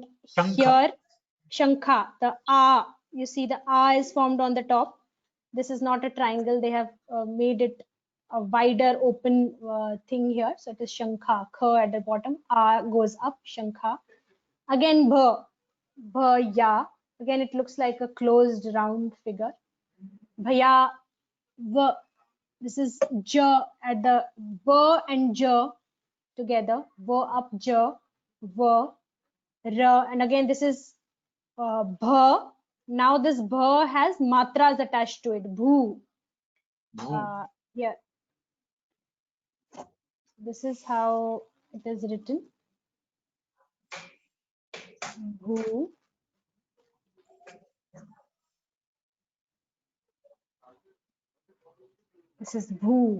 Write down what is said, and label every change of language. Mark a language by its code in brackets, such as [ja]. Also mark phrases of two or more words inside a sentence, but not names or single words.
[en] Shankha. here shankha, the a, you see the a is formed on the top. This is not a triangle, they have made it a wider open thing here, so it is shankha, kha at the bottom, a goes up, shankha. Again bha, ya, again it looks like a closed round figure. Bhaya, va, this is ja at the ba and ja together, va up ja, va, ra, and again this is bha. Now this bha has matras attached to it, bhu. Bhu. Yeah, this is how it is written. Bhu. This is Bhu.